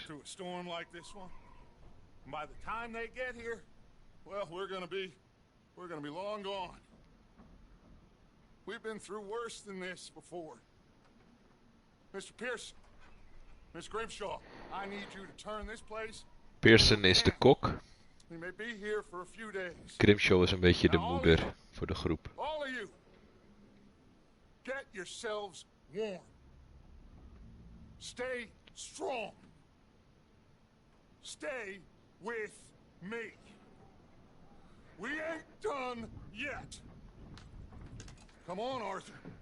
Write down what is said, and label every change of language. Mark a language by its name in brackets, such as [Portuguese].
[English] us through a storm like this one. And by the time they get here, well, we're gonna be long gone. We've been through worse than this before. Mr. Pearson, Miss Grimshaw, I need you to turn this place. [Dutch] Pearson is de kok. [English] We may be here for a few days. [Dutch] Grimshaw is een beetje de moeder voor de groep. [English] All of you, get yourselves warm. Stay strong. Stay with me. We ain't done yet. Come on, Arthur.